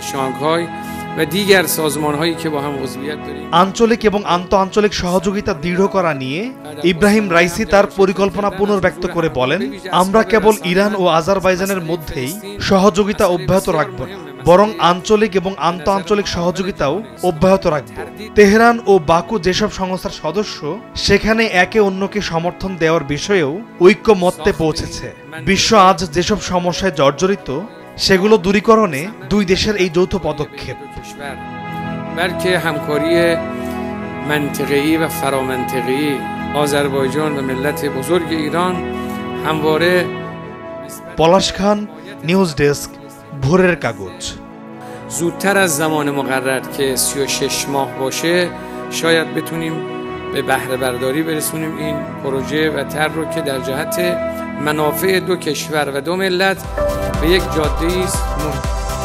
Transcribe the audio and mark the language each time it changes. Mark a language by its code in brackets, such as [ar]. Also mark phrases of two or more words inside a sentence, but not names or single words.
[bn] আঞ্চলিক এবং আন্তঃআঞ্চলিক সহযোগিতা দৃঢ় করা নিয়ে ইব্রাহিম রাইসি তার পরিকল্পনা পুনর্ব্যক্ত করে বলেন, আমরা কেবল ইরান ও আজারবাইজানের মধ্যেই সহযোগিতা অব্যাহত রাখব না, বরং আঞ্চলিক এবং আন্তঃআঞ্চলিক সহযোগিতাও অব্যাহত রাখব। তেহরান ও বাকু যেসব সংস্থার সদস্য, সেখানে একে অন্যকে সমর্থন দেওয়ার বিষয়েও ঐক্যমত্যে পৌঁছেছে। বিশ্ব আজ যেসব সমস্যায় জর্জরিত, সেগুলো দূরীকরণে দুই দেশের এই যৌথ পদক্ষেপ। [fa] بلکه همکاری منطقه‌ای و فرامنطقه‌ای آذربایجان و ملت بزرگ ایران همواره [bn] পলাশ খান, নিউজ ডেস্ক, ভোরের কাগজ। [fa] زودتر از زمان مقرر که 36 ماه باشه شاید بتونیم به بهره برداری برسونیم این پروژه و طرح رو که در جهت منافع دو کشور و دو ملت به یک جاده است